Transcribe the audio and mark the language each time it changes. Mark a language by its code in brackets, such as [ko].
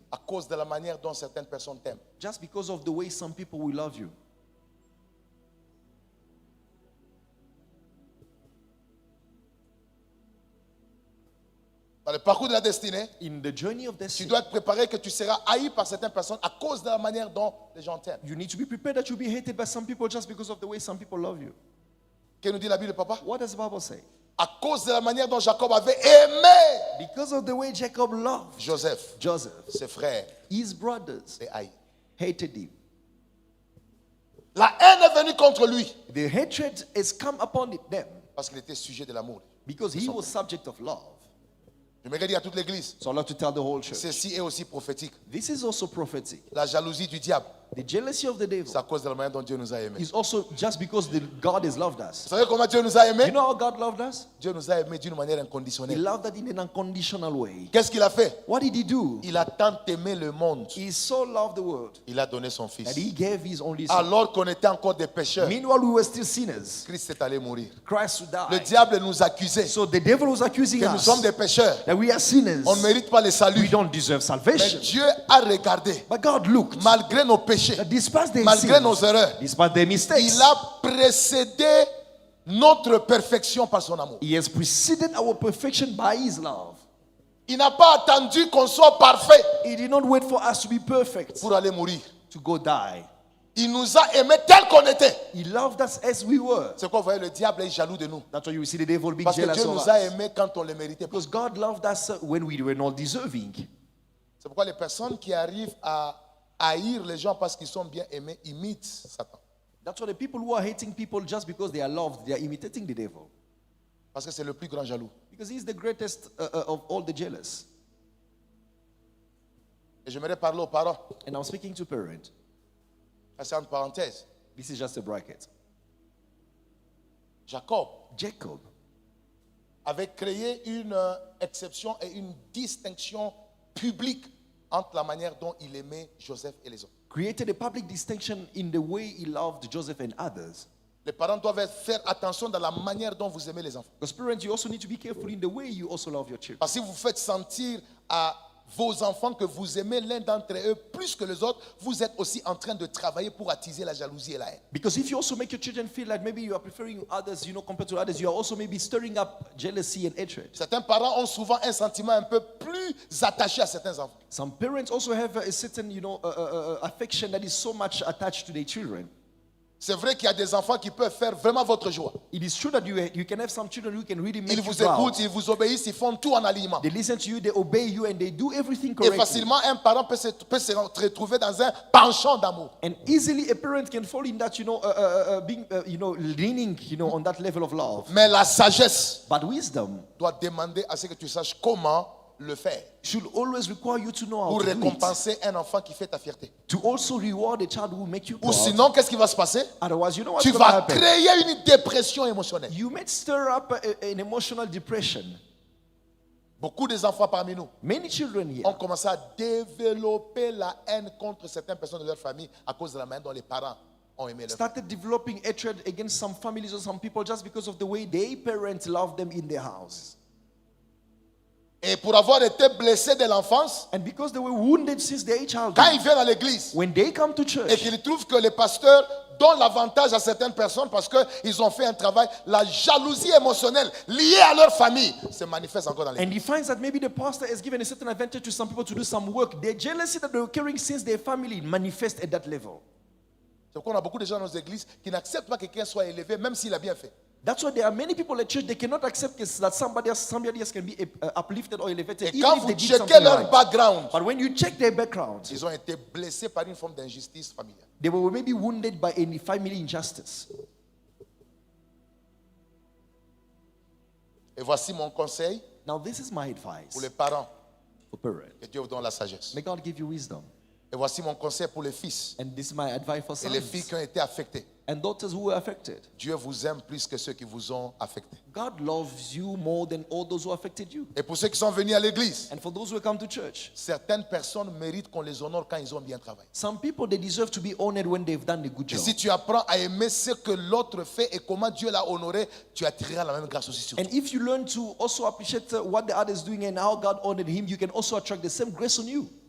[fr] à cause de la manière dont certaines personnes t'aiment. [en] just because of the way some people will love you. [fr] Dans le parcours de la destinée, [en] In the journey of [fr] tu [en] destiny, [fr] dois être préparé que tu seras haï par certaines personnes à cause de la manière dont les gens t'aiment. [en] you need to be prepared that you'll be hated by some people just because of the way some people love you. [fr] Qu'est-ce que nous dit la Bible, papa? [en] What does the Bible say? [fr] À cause de la manière dont Jacob avait aimé [en] Because of the way Jacob loved [fr] Joseph, [en] Joseph, [fr] ses frères, [en] his brothers [fr] les haï. [en] hated him. [fr] La haine est venue contre lui [en] The hatred has come upon them [fr] parce qu'il était sujet de l'amour. [en] because he was subject of love. [fr] Je me dire à toute l'église, [en] So I'd like to tell the whole church. [fr] ceci est aussi prophétique. [en] This is also prophetic. [fr] La jalousie du diable, [en] The jealousy of the devil [fr] c'est à cause de la manière dont Dieu nous a aimés. [en] is also just because God has loved us. [fr] Vous savez comment Dieu nous a [en] You [fr] aimés? [en] know how God loved us? [fr] Dieu nous a aimés d'une manière [en] He [fr] inconditionnelle. [en] loved us in an unconditional way. [fr] Qu'est-ce qu'il a fait? [en] What did he do? [fr] Il a tant aimé le monde, [en] He so loved the world [fr] il a donné son fils. [en] that he gave his only son. [fr] Alors qu'on était encore des pécheurs, [en] Meanwhile, we were still sinners. [fr] Christ est allé mourir. [en] Christ [fr] Le [en] died. [fr] diable nous accusait [en] So the devil was accusing [fr] que nous [en] us [fr] sommes des pécheurs. [en] that we are sinners. [fr] On ne mérite pas le [en] We [fr] salut. [en] don't deserve [fr] Mais [en] salvation. [fr] Dieu a regardé, [en] But God looked, [fr] malgré nos péchés, [en] that despite their [fr] malgré nos [en] sins, [fr] erreurs, [en] despite their mistakes, [fr] il a précédé notre perfection par son amour. [en] He has preceded our perfection by His love. [fr] Il n'a pas attendu qu'on soit parfait [en] He did not wait for us to be perfect [fr] pour aller mourir. [en] to go die. [fr] Il nous a aimés tels qu'on était. [en] He loved us as we were. [fr] C'est quoi, vous voyez, le diable est jaloux de nous. [en] That's why you see the devil being [fr] Parce que [en] jealous [fr] Dieu [en] of [fr] nous a [en] us. [fr] aimés quand on les méritait pas. [en] Because God loved us when we were not deserving. [fr] C'est pourquoi les personnes qui arrivent à haïr les gens parce qu'ils sont bien aimés imitent Satan. [en] That's why the people who are hating people just because they are loved, they are imitating the devil. [fr] Parce que c'est le plus grand jaloux. [en] Because he's the greatest of all the jealous. [fr] Et j'aimerais parler aux parents. [en] And I'm speaking to parents. [fr] Ça, c'est entre parenthèses. [en] This is just a bracket. [fr] Jacob [en] Jacob [fr] avait créé une exception et une distinction publique entre la manière dont il aimait Joseph et les autres. [en] created a public distinction in the way he loved Joseph and others. [fr] Les parents doivent faire attention dans la manière dont vous aimez les enfants. [en] Because parents, you also need to be careful in the way you also love your children. [fr] Parce que si vous faites sentir à vos enfants que vous aimez l'un d'entre eux plus que les autres, vous êtes aussi en train de travailler pour attiser la jalousie et la haine. [en] Because if you also make your children feel like maybe you are preferring others, compared to others, you are also maybe stirring up jealousy and hatred. [fr] Certains parents ont souvent un sentiment un peu plus attaché à certains enfants. [en] Some parents also have a certain, affection that is so much attached to their children. [fr] C'est vrai qu'il y a des enfants qui peuvent faire vraiment votre joie. [en] It is true that you can have some children who can really make [fr] Ils [en] you [fr] vous [en] proud. [fr] écoutent, ils vous obéissent, ils font tout en alignement. [en] They listen to you, they obey you, and they do everything [fr] Et [en] correctly. [fr] facilement, un parent peut se retrouver dans un penchant d'amour. [en] And easily a parent can fall in that, being, leaning, on that level of love. [fr] Mais la sagesse [en] But wisdom [fr] doit demander à ce que tu saches comment le faire [en] should always require you to know how [fr] pour [en] to do it. [fr] récompenser un enfant qui fait ta fierté. [en] To also reward a child who will make you [fr] Ou [en] proud. [fr] sinon, qu'est-ce qui va se passer? [en] Otherwise, you know what's [fr] Tu [en] going to [fr] vas [en] happen? [fr] créer une dépression émotionnelle. [en] You may stir up an emotional depression. [fr] Beaucoup des enfants parmi nous [en] Many children here [fr] ont commencé à développer la haine contre certaines personnes de leur famille à cause de la manière dont les parents ont aimé leur famille. [en] started developing hatred against some families or some people just because of the way their parents love them in their house. [fr] Et pour avoir été blessés dès l'enfance, [en] And because they were wounded since their [fr] quand [en] childhood, [fr] ils viennent à l'église [en] when they come to [fr] et [en] church, [fr] qu'ils trouvent que les pasteurs donnent l'avantage à certaines personnes parce qu'ils ont fait un travail, la jalousie émotionnelle liée à leur famille se manifeste encore dans l'église. [en] and he finds that maybe the pastor has given a certain advantage to some people to do some work, their jealousy that they were carrying since their family manifests at that level. [fr] C'est pourquoi on a beaucoup de gens dans nos églises qui n'acceptent pas que quelqu'un soit élevé, même s'il a bien fait. [en] That's why there are many people at church, they cannot accept that somebody else can be uplifted or elevated, [fr] Et [en] even [fr] quand [en] if [fr] vous [en] they did [fr] checkez [en] something [fr] leur [en] right. [fr] background, [en] But when you check their background, [fr] ils ont été blessés par une forme d'injustice familiale. [en] they were maybe wounded by any family injustice. [fr] Et voici mon conseil [en] Now this is my [fr] pour [en] advice [fr] les parents. [en] for parents. [fr] Que Dieu vous donne la sagesse. [en] May God give you wisdom. [fr] Et voici mon conseil pour les fils [en] And this is my advice for [fr] et les filles [en] sons [fr] qui ont été affectés. [en] and daughters who were affected. [fr] Dieu vous aime plus que ceux qui vous ont affectés. [en] God loves you more than all those who affected you. [fr] Et pour ceux qui sont venus à l'église, [en] And for those who come to church, [fr] certaines personnes méritent qu'on les honore quand ils ont bien travaillé. [en] some people, they deserve to be honored when they've done a good [fr] Et [en] job. [fr] si tu apprends à aimer ce que l'autre fait et comment Dieu l'a honoré, tu attireras la même grâce aussi sur toi. [en] And if you learn to also appreciate what the other is doing and how God honored him, you can also attract the same grace on you.